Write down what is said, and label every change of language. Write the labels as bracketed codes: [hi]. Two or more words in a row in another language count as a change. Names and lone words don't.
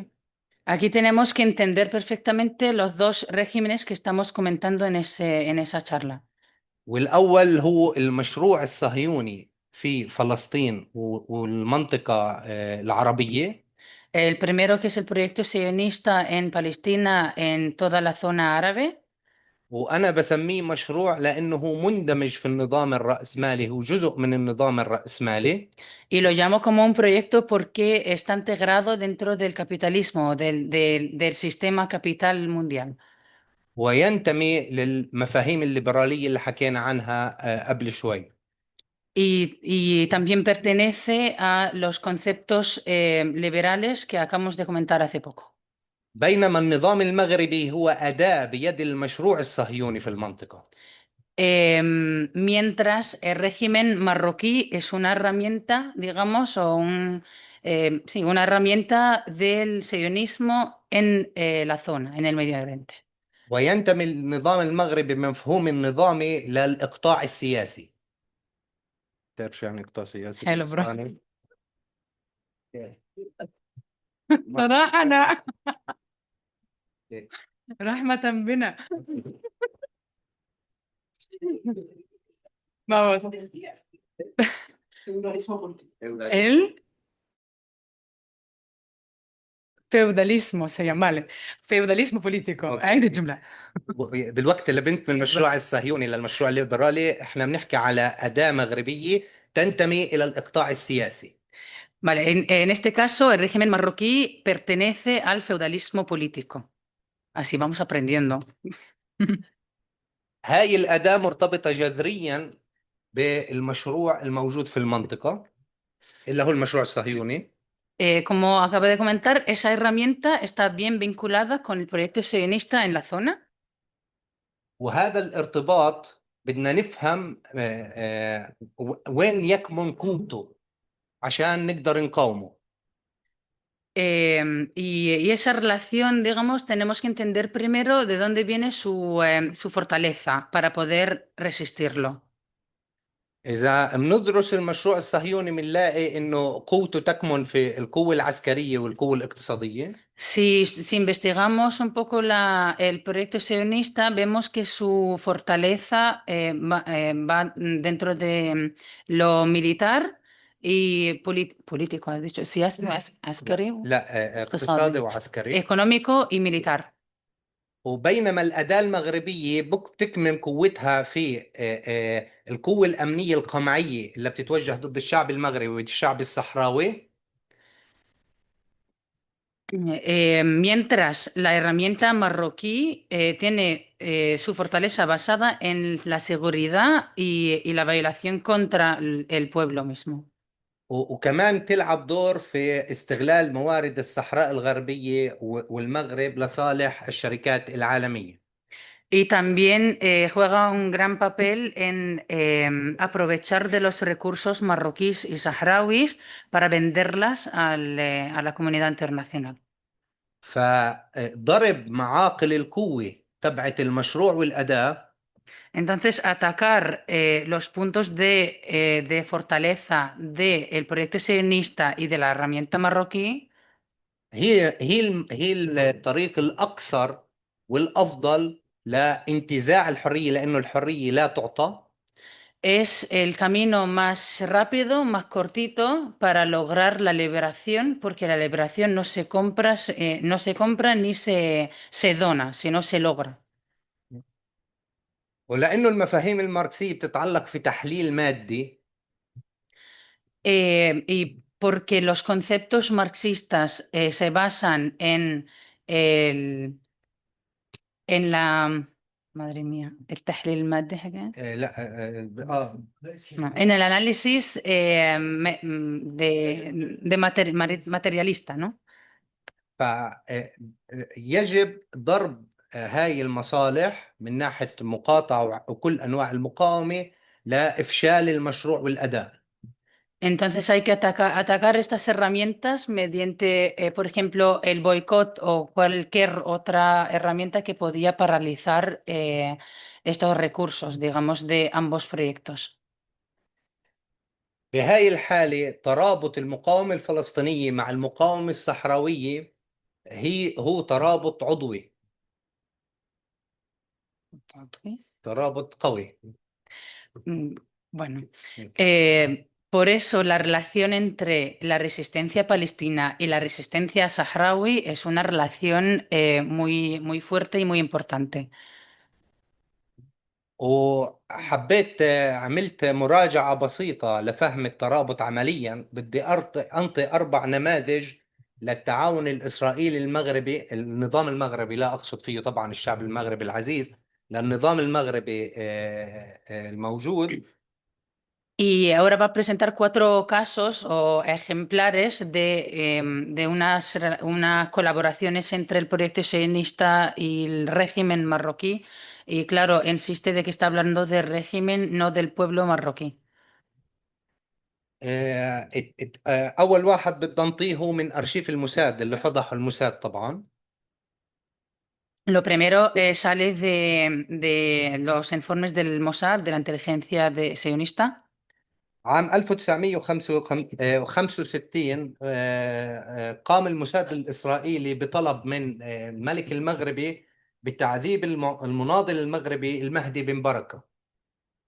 [es] Aquí tenemos que entender perfectamente los dos regímenes que estamos comentando en esa charla. [ar] والأول هو المشروع الصهيوني في فلسطين والمنطقة العربية. [es] El primero, que es el proyecto sionista en Palestina, en toda la zona árabe. [ar] وأنا بسميه مشروع لأنه مندمج في النظام الرأسمالي، هو جزء من النظام الرأسمالي. [es] Y lo llamo como un proyecto porque está integrado dentro del capitalismo, del sistema capital mundial. [ar] وينتمي للمفاهيم الليبرالية اللي حكينا عنها قبل شوي. [es] Y también pertenece a los conceptos liberales que acabamos de comentar hace poco. [ar] بينما النظام المغربي هو أداة بيد المشروع الصهيوني في المنطقة. [es] Mientras el régimen marroquí es una herramienta, digamos, sí, una herramienta del sionismo en la zona, en el Medio Oriente. [ar] وينتمي النظام المغربي بمفهوم النظامي للإقطاع السياسي. تعرف شو يعني إقطاع سياسي حلو برو. بالإسباني؟ صراحة أنا رحمة بنا. [es] Vamos. El feudalismo se llama, vale. Feudalismo político. [ar] أوكي. عيد الجملة. بالوقت اللي بنت من المشروع الصهيوني للمشروع الليبرالي احنا بنحكي على أداة مغربية تنتمي إلى الإقطاع السياسي. [es] Vale, en este caso el régimen marroquí pertenece al feudalismo político. Así vamos aprendiendo. [ar] هاي الأداة مرتبطة جذريا بالمشروع الموجود في المنطقة اللي هو المشروع الصهيوني. [es] Como acabo de comentar, esa herramienta está bien vinculada con el proyecto sionista en la zona. [ar] وهذا الارتباط بدنا نفهم وين يكمن قوته عشان نقدر نقاومه. [es] Y esa relación, digamos, tenemos que entender primero de dónde viene su fortaleza para poder resistirlo. [ar] إذا بندرس المشروع الصهيوني بنلاقي إنه قوته تكمن في القوة العسكرية والقوة الاقتصادية. [es] Si investigamos un poco el proyecto sionista, vemos que su fortaleza va dentro de lo militar y político, has dicho. Sí, [ar] askeri, لا اقتصادي وعسكري. [es] económico y militar. [ar] وبينما الأداة المغربية بتكمن قوتها في القوة الأمنية القمعية اللي بتتوجه ضد الشعب المغربي والشعب الصحراوي. [es] Mientras la herramienta marroquí tiene su fortaleza basada en la seguridad y la violación contra el pueblo mismo. [ar] وكمان تلعب دور في استغلال موارد الصحراء الغربية والمغرب لصالح الشركات العالمية. [es] Y también juega un gran papel en aprovechar de los recursos marroquíes y saharauis para venderlas a la comunidad internacional. [ar] فضرب معاقل القوة تبعت المشروع والأداة [es] Entonces, atacar los puntos de fortaleza del proyecto sionista y de la herramienta marroquí [ar] هي الطريق الأقصر والأفضل لانتزاع الحرية لأنه الحرية لا تعطى. [es] es el camino más rápido, más cortito para lograr la liberación, porque la liberación no se compra, no se compra ni se dona, sino se logra. [ar] ولأنه المفاهيم الماركسية بتتعلق في تحليل مادي [es] Y porque los conceptos marxistas se basan en la... Madre mía, el [ar] تحليل المادي حاجة. لا [es] No, en el análisis materialista, ¿no? [ar] فيجب ضرب هاي المصالح من ناحية مقاطعة وكل أنواع المقاومة لإفشال المشروع والأداء. [es] Entonces hay que atacar estas herramientas mediante, por ejemplo, el boicot o cualquier otra herramienta que podía paralizar estos recursos, digamos, de ambos proyectos. [ar] بهاي الحالة ترابط المقاومة الفلسطينية مع المقاومة الصحراوية هو ترابط عضوي، ترابط قوي. [es] Bueno, por eso la relación entre la resistencia palestina y la resistencia saharaui es una relación muy, muy fuerte y muy importante. [ar] وحبيت عملت مراجعة بسيطة لفهم الترابط عمليا. بدي أنطي 4 نماذج للتعاون الإسرائيلي المغربي، النظام المغربي، لا أقصد فيه طبعا الشعب المغربي العزيز، للنظام المغربي الموجود. [es] Y ahora va a presentar 4 casos o ejemplares de unas colaboraciones entre el proyecto sionista y el régimen marroquí. Y claro, insiste de que está hablando del régimen, no del pueblo marroquí. [ar] أول واحد بدي أنطيه هو من أرشيف الموساد اللي فضحه الموساد طبعا. [es] Lo primero sale de los informes del Mossad, de la inteligencia sionista. [ar] عام 1965 قام الموساد الإسرائيلي بطلب من الملك المغربي بتعذيب المناضل المغربي المهدي بن بركة.